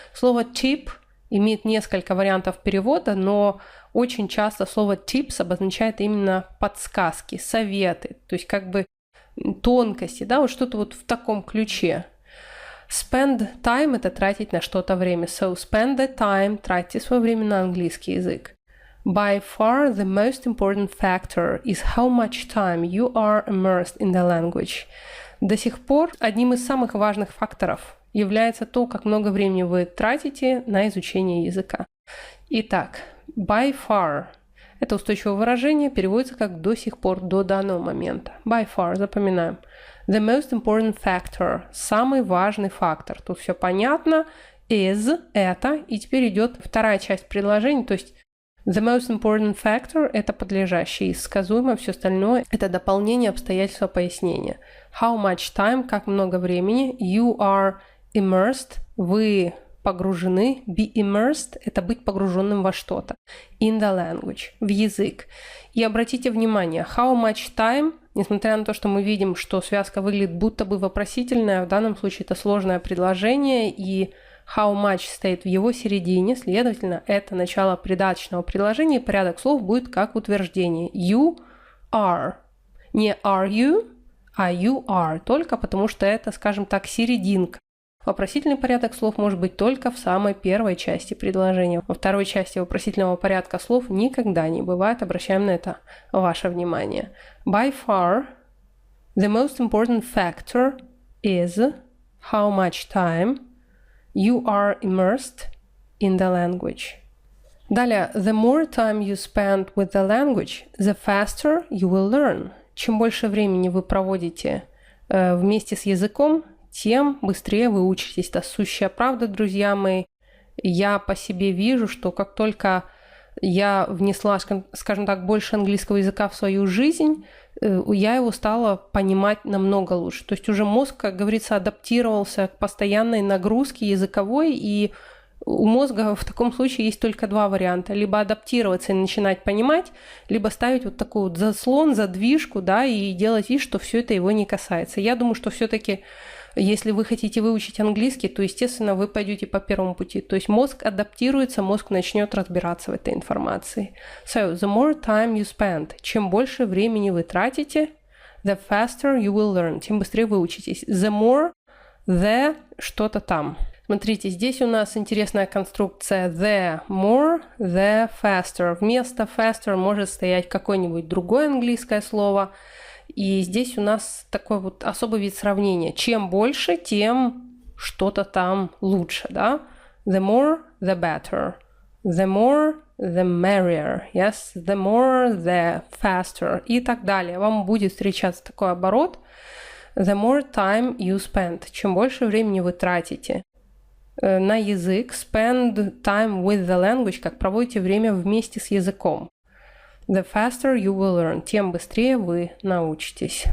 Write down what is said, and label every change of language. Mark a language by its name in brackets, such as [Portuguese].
[Russian] Слово tip имеет несколько вариантов перевода, но очень часто слово tips обозначает именно подсказки, советы, то есть как бы тонкости, да, вот что-то вот в таком ключе. [English] Spend time [Russian] – это тратить на что-то время. [English] So, spend the time [Russian] – тратьте свое время на английский язык. [English] By far, the most important factor is how much time you are immersed in the language. [Russian] До сих пор одним из самых важных факторов является то, как много времени вы тратите на изучение языка. Итак, [English] by far [Russian] – это устойчивое выражение, переводится как «до сих пор», «до данного момента». [English] By far, [Russian] запоминаем. [English] The most important factor – [Russian] самый важный фактор. Тут все понятно. Is – это. И теперь идет вторая часть предложения, то есть [English] the most important factor [Russian] – это подлежащее, сказуемое, все остальное – это дополнение обстоятельства пояснения. [English] How much time – [Russian] как много времени. [English] You are immersed – [Russian] вы погружены. [English] Be immersed [Russian] – это быть погруженным во что-то. [English] In the language – [Russian] в язык. И обратите внимание, [English] how much time, [Russian] несмотря на то, что мы видим, что связка выглядит будто бы вопросительная, в данном случае это сложное предложение, и [English] how much [Russian] стоит в его середине, следовательно, это начало придаточного предложения, и порядок слов будет как утверждение. [English] You are. [Russian] Не [English] are you, [Russian] а [English] you are, [Russian] только потому что это, скажем так, серединка. Вопросительный порядок слов может быть только в самой первой части предложения. Во второй части вопросительного порядка слов никогда не бывает. Обращаем на это ваше внимание. [English] By far, the most important factor is how much time you are immersed in the language. [Russian] Далее, [English] the more time you spend with the language, the faster you will learn. [Russian] Чем больше времени вы проводите вместе с языком, тем быстрее вы учитесь. Это сущая правда, друзья мои. Я по себе вижу, что как только я внесла, скажем так, больше английского языка в свою жизнь, я его стала понимать намного лучше. То есть уже мозг, как говорится, адаптировался к постоянной нагрузке языковой, и у мозга в таком случае есть только два варианта. Либо адаптироваться и начинать понимать, либо ставить вот такой вот заслон, задвижку, да, и делать вид, что все это его не касается. Я думаю, что все-таки, если вы хотите выучить английский, то, естественно, вы пойдете по первому пути. То есть мозг адаптируется, мозг начнет разбираться в этой информации. [English] So, the more time you spend, [Russian] чем больше времени вы тратите, [English] the faster you will learn, [Russian] тем быстрее вы учитесь. [English] The more, the [Russian] что-то там. Смотрите, здесь у нас интересная конструкция [English] the more, the faster. [Russian] Вместо faster может стоять какое-нибудь другое английское слово. И здесь у нас такой вот особый вид сравнения. Чем больше, тем что-то там лучше, да? [English] The more, the better. The more, the merrier. Yes, the more, the faster. [Russian] И так далее. Вам будет встречаться такой оборот. [English] The more time you spend. [Russian] Чем больше времени вы тратите на язык. [English] Spend time with the language, [Russian] как проводите время вместе с языком. [English] The faster you will learn, [Russian] тем быстрее вы научитесь.